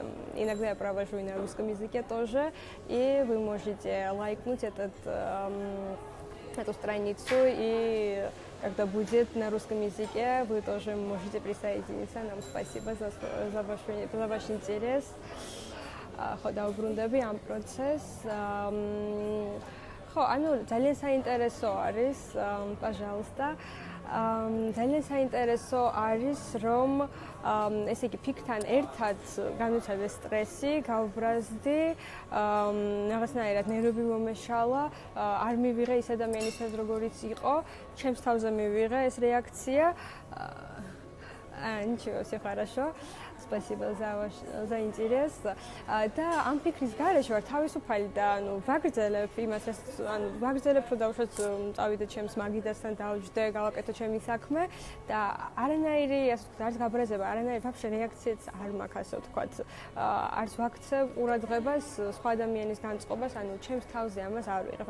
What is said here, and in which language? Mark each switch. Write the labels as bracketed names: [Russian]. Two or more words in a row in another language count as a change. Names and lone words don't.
[Russian] Иногда я провожу и на русском языке тоже, и вы можете лайкнуть эту страницу, и когда будет на русском языке, вы тоже можете присоединиться. Нам спасибо за ваш интерес. [Georgian] Давბრუნდები ამ პროცესს. ხო, ანუ ძალიან საინტერესო არის, пожалуйста. ძალიან საინტერესო არის, რომ ესე იგი ფიქრთან ერთად განუცადეს სტრესი, გავბრაზდი, რაღაცნაირად ნერვები მომეშალა, არ მივიღე ის ადამიანისად როგორიც იყო, ჩემს თავზე მივიღე ეს რეაქცია. [Russian] Ничего, все хорошо. Спасибо за интерес. [Georgian] და ამ ფიქრის გარეშე ვარ თავისუფალი და ვაგრძელებ იმას, ვაგრძელებ რომ დავუშვათ წავიდე ჩემს მაგიდასთან დავჯდე, გავაკეთო ჩემი საქმე და არანაირი არც გაბრაზება, არანაირი ვაფშე რეაქციაც არ მაქვს, ასე ვთქვათ. არც ვაქცევ ყურადღებას სხვა ადამიანის განწყობას, ანუ ჩემს თავზე ამას არ ვიღებ.